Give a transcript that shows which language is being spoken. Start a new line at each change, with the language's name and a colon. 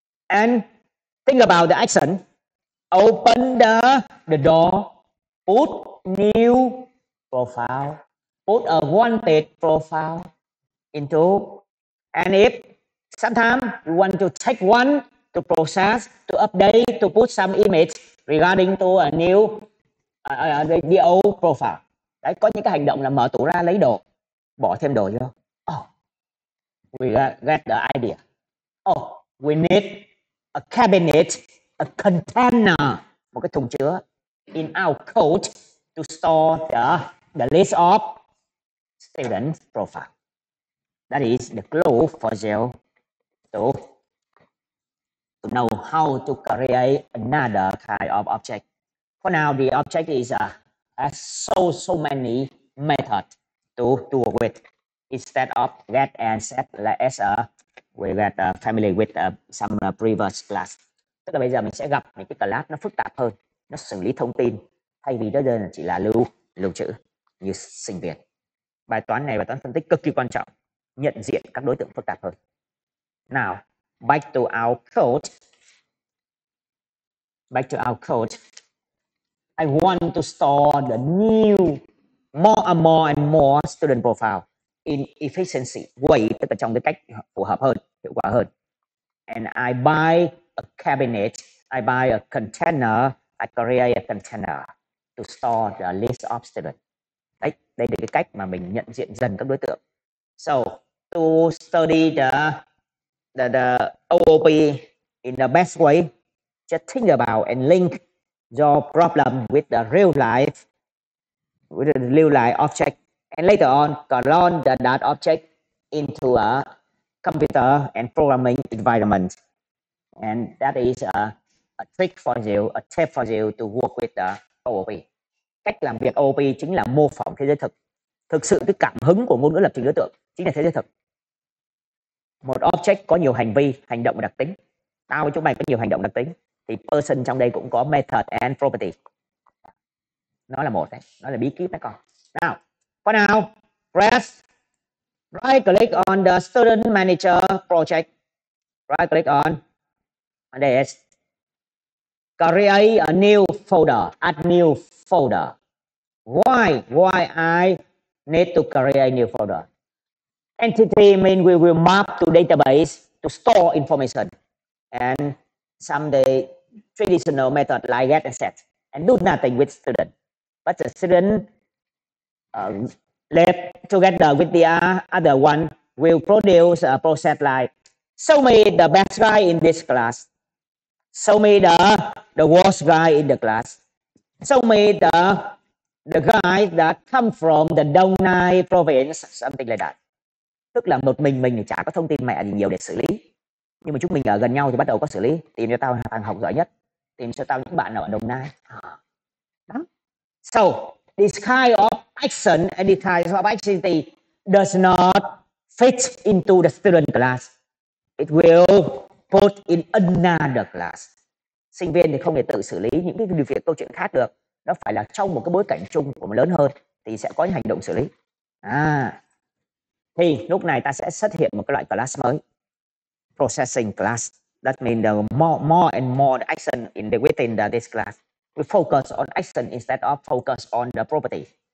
English: And think about the action. Open the door, put new profile, put a wanted profile into, and if sometimes you want to take one to process, to update, to put some image regarding to a new the old profile.
Vietnamese: Đấy, có những cái hành động là mở tủ ra lấy đồ, bỏ thêm đồ vô.
English: We get the idea. We need a cabinet, a container,
Vietnamese: một cái thùng chứa
English: in our coat to store the list of student profile. That is the clue for you to know how to create another kind of object. For now, the object is has so many methods to work with. Instead of get and set, as we get familiar with some previous class.
Vietnamese: Tức là bây giờ mình sẽ gặp những cái class nó phức tạp hơn, nó xử lý thông tin thay vì đó đơn là chỉ là lưu trữ như sinh viên. Bài toán này, bài toán phân tích cực kỳ quan trọng, nhận diện các đối tượng phức tạp hơn.
English: Now, back to our code. I want to store the new more and more student profile in efficiency way,
Vietnamese: tức là trong cái cách phù hợp hơn, hiệu quả hơn.
English: And I buy a cabinet, I buy a container, I create a container to store the list of students.
Vietnamese: Đấy, đây là cái cách mà mình nhận diện dần các đối tượng.
English: So to study the OOP in the best way, just think about and link your problem with the real life object, and later on clone that object into a computer and programming environment. And that is a trick for you, a tip for you to work with the OOP.
Vietnamese: Cách làm việc OOP chính là mô phỏng thế giới thực. Thực sự cái cảm hứng của ngôn ngữ lập trình đối tượng chính là thế giới thực. Một object có nhiều hành vi, hành động và đặc tính. Tao với chúng mày có nhiều hành động đặc tính, thì person trong đây cũng có
English: method and property.
Vietnamese: Nó là một đấy, nó là bí kíp đấy con.
English: Now, for now, press right click on the student manager project. Right click on this. Create a new folder. Add new folder. Why I need to create a new folder? Entity mean we will map to database to store information, and some the traditional method like get and set and do nothing with student. But the student left together with the other one will produce a process like show me the best guy in this class, show me the worst guy in the class, show me the guy that come from the Đông Nai province, something like that.
Vietnamese: Tức là một mình thì chả có thông tin mẹ gì nhiều để xử lý, nhưng mà chúng mình ở gần nhau thì bắt đầu có xử lý. Tìm cho tao thằng học giỏi nhất, tìm cho tao những bạn ở Đồng Nai. Đó.
English: So this kind of action and this kind of activity does not fit into the student class. It will put in another class.
Vietnamese: Sinh viên thì không thể tự xử lý những cái điều việc câu chuyện khác được. Nó phải là trong một cái bối cảnh chung của một lớn hơn thì sẽ có những hành động xử lý. Thì lúc này ta sẽ xuất hiện một cái loại class mới, processing class.
English: That means the more and more the action in within this class. We focus on action instead of focus on the property.